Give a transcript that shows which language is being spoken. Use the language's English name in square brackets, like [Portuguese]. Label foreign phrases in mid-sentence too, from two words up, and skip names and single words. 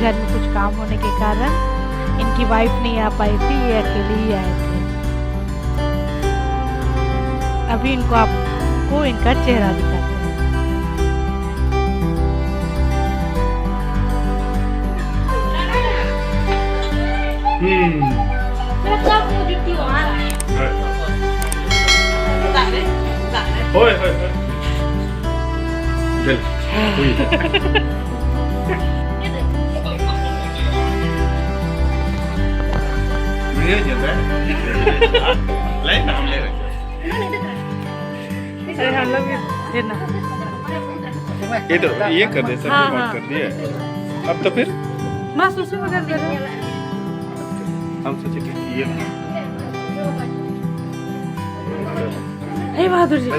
[Hindi] घर में कुछ काम होने के कारण इनकी वाइफ नहीं आ पाई थी, ये अकेले ही आए थे। अभी इनको आपको इनका चेहरा दिखाते हैं। Hoi, hoi, hoi. [Indonesian] Del. Ui. Ini aja, Mbak. [Hindi] Lain हम ले रहे अरे हम लोग भी ना ये तो ये कर दे सर, हाँ, बात हाँ। कर दिए। अब तो फिर माँ सुसु वगैरह दे रहे हैं। हम सोचे कि ये हे बहादुर जी,